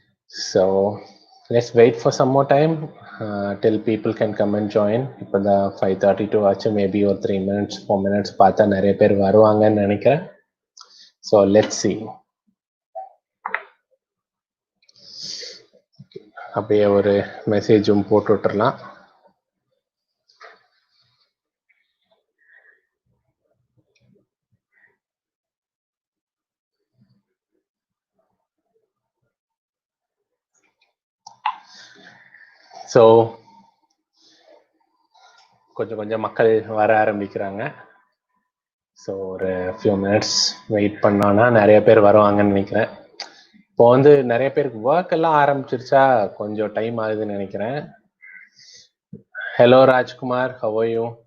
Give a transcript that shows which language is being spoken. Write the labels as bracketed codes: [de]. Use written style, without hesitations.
[en] So let's wait for some more time till people can come and join. [ta] இப்போ தான் 5:32 ஆச்சு. Maybe ஒரு [en] 3 minutes 4 minutes [ta] பார்த்தா நிறைய பேர் வருவாங்கன்னு நினைக்கிறேன். [en] So let's see. [ta] அப்படியே ஒரு மெசேஜும் போட்டு விட்டுறலாம். ஸோ கொஞ்சம் மக்கள் வர ஆரம்பிக்கிறாங்க. ஸோ ஒரு ஃபியூ மினிட்ஸ் வெயிட் பண்ணோன்னா நிறைய பேர் வருவாங்கன்னு நினைக்கிறேன். இப்போ வந்து நிறைய பேருக்கு ஒர்க் எல்லாம் ஆரம்பிச்சிருச்சா, கொஞ்சம் டைம் ஆகுதுன்னு நினைக்கிறேன். [en] Hello Rajkumar, how are you?